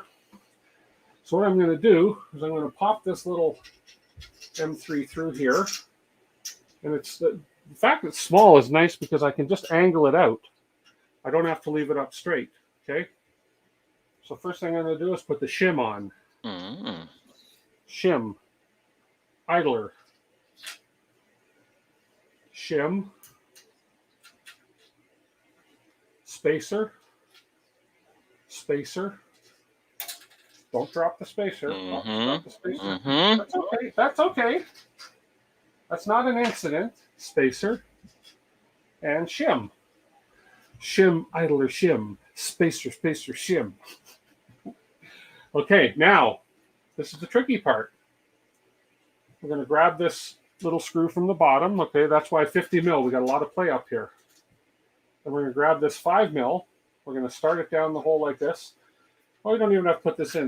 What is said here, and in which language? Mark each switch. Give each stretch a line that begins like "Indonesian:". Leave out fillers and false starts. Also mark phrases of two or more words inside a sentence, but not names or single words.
English: So what I'm going to do is I'm going to pop this little M3 through here. And it's the fact that it's small is nice because I can just angle it out. I don't have to leave it up straight. Okay. So first thing I'm going to do is put the shim on. Mm-hmm. Shim. Idler. Shim, spacer, spacer. Don't drop the spacer. Mm-hmm. Oh, drop the spacer. Mm-hmm. That's okay. That's okay. That's not an incident. Spacer and shim. Shim, idler, shim. Spacer, spacer, shim. Okay, now this is the tricky part. We're going to grab this little screw from the bottom. Okay, that's why 50 mil. We got a lot of play up here. And we're going to grab this 5 mil. We're going to start it down the hole like this. Oh, we don't even have to put this in.